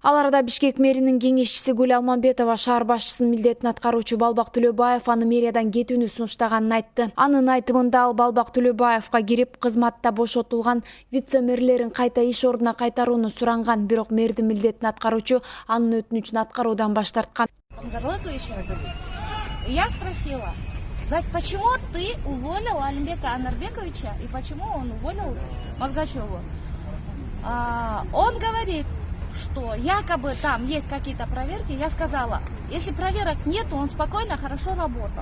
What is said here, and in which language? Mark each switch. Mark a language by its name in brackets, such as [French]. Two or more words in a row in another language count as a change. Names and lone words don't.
[Kyrgyz] Ал арада Бишкек мэринин кеңешчиси Гүл Алманбетова шаар башчысынын милдетин аткаруучу Балбак Төлөбаев аны мэриядан кетүүнү сунуштаганын айтты. Анын айтымында ал Балбак Төлөбаевга кирип, кызматта бошотулган вице-мэрлерин кайта иш ордуна кайтарууну суранган, бирок мэрдин милдетин аткаруучу анын өтүнүчүн аткаруудан баш тарткан. [Russian] Я спросила, почему ты уволил Алимбека Анарбековича и почему он уволил Мазгачеву? Он говорит, что якобы там есть какие-то проверки. Я сказала, если проверок нет, то он спокойно, хорошо работал.